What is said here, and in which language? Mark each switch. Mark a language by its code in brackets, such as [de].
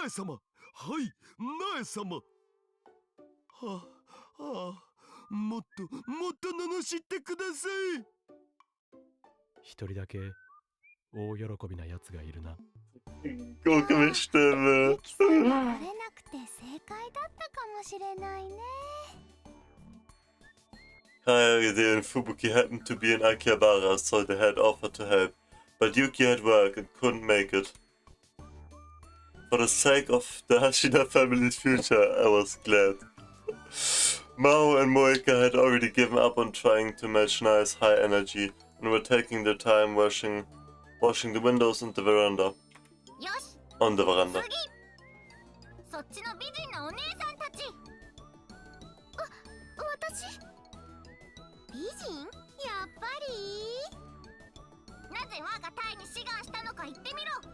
[ja] なえ様、はい、なえ様。はあ、もっと罵ってください。一人だけ大喜びなやつがいるな。 Guck mich Stimme. キさんが来れなくて正解だったかもしれないね。 [en] Kaya and Fubuki happened to be in Akihabara, so they had offered to help. But Yuki had work and couldn't make it. For the sake of the Hashida family's future, I was glad. Mao and Moeka had already given up on trying to match Nai's high energy and were taking their time washing the windows and the veranda. [ja] よし、 [en] On the veranda. [ja] 次そっちの美人のお姉さんたち。私美人？やっぱり？なぜ我が隊に志願したのか言ってみろ。